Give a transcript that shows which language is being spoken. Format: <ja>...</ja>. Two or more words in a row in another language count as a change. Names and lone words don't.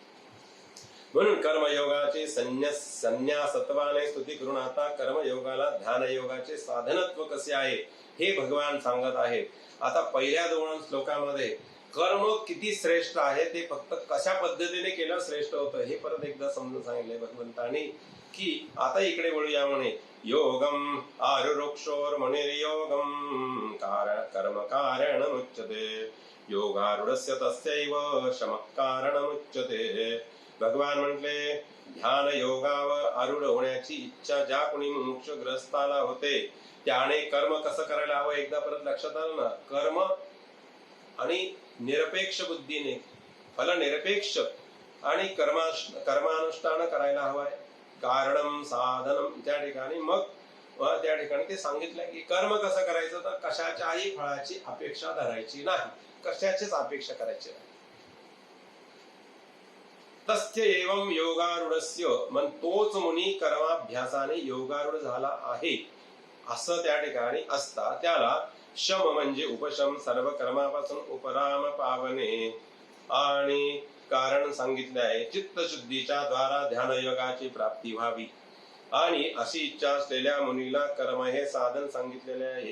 <mr>म्हणून कर्मयोगाचे संन्यासत्वाने स्तुती करून आता कर्मयोगाला ध्यानयोगाचे साधनत्व कसे आहे हे भगवान सांगत आहेत. आता पहिल्या 2 श्लोकामध्ये कर्म किती श्रेष्ठ आहे ते फक्त कशा पद्धतीने केलं श्रेष्ठ होतं हे परत एकदा समजून सांगितलंय भगवंताने की आता इकडे वळूया म्हणे.</mr> <sa>योगम आरुरोक्षोर मणिर्योगम कर्म कारणमुच्यते योगारूढस्य तस्यैव शमः कारणमुच्यते.</sa> <mr>भगवान म्हटले ध्यान योगावर आरूढ होण्याची इच्छा ज्या कोणी मोक्षग्रस्ताला होते त्याने कर्म कसं करायला हवं एकदा परत लक्षात आलं ना. कर्म आणि निरपेक्ष बुद्धीने फलनिरपेक्ष आणि कर्मानुष्ठान करायला हवंय.</mr> <sa>कारणम साधनम</sa> <mr>त्या ठिकाणी मग त्या ठिकाणी ते सांगितलं की कर्म कसं करायचं तर कशाच्याही फळाची अपेक्षा धरायची नाही, कशाचीच अपेक्षा करायची नाही.</mr> <sa>तस्य एवं योगारूढस्य</sa> <mr>मन तोच मुनी कर्माभ्यासाने योगारूढ झाला आहे असं त्या ठिकाणी असता त्याला शम म्हणजे उपशम सर्व कर्मापासून उपराम पावणे आणि कारण सांगितले आहे चित्तशुद्धीच्या द्वारा ध्यानयोगाची प्राप्ती व्हावी आणि अशी इच्छा असलेल्या मुनीला कर्म हे साधन सांगितलेले आहे.</mr>